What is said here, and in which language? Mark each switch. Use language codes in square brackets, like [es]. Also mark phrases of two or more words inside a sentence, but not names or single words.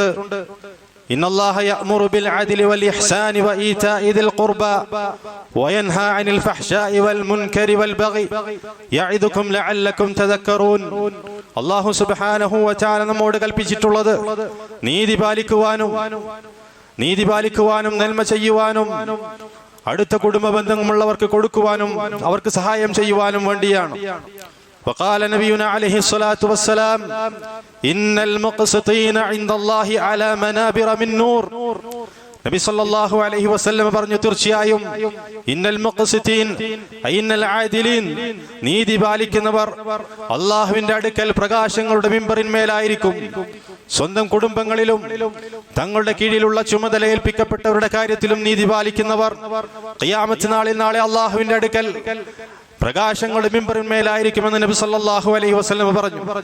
[ar] إن الله يأمر بالعدل والإحسان وإيتاء ذي القربى وينهى عن الفحشاء والمنكر والبغي يعظكم لعلكم تذكرون. الله سبحانه وتعالى [ml] നമ്മോട് കൽപ്പിച്ചിട്ടുള്ളത് നീതി പാലിക്കുവാനും നന്മ ചെയ്യുവാനും അടുത്ത കുടുംബ ബന്ധമുള്ളവർക്ക് കൊടുക്കുവാനും അവർക്ക് സഹായം ചെയ്യുവാനും വേണ്ടിയാണ്. [ar] وقال نبينا عليه الصلاة والسلام إن المقسطين عند الله على منابر من نور. [ml] നബി [ar] صلى الله عليه وسلم [ml] പറഞ്ഞു, തീർച്ചയായും [ar] إن المقسطين إن العادلين, [ml] നീതി പാലിക്കുന്നവർ അല്ലാഹുവിന്റെ അടുക്കൽ പ്രകാശങ്ങളുടെ മിമ്പറിന്മേലായിരിക്കും. സ്വന്തം കുടുംബങ്ങളിലും തങ്ങളുടെ കീഴിലുള്ള ചുമതല ഏൽപ്പിക്കപ്പെട്ടവരുടെ കാര്യത്തിലും നീതി പാലിക്കുന്നവർ ഖിയാമത്ത് നാളിൽ നാളെ അല്ലാഹുവിന്റെ അടുക്കൽ പ്രകാശങ്ങളുടെ മിമ്പറിന്മേലായിരിക്കുമെന്ന് നബി [ar] صلى الله عليه وسلم [ml] പറഞ്ഞു.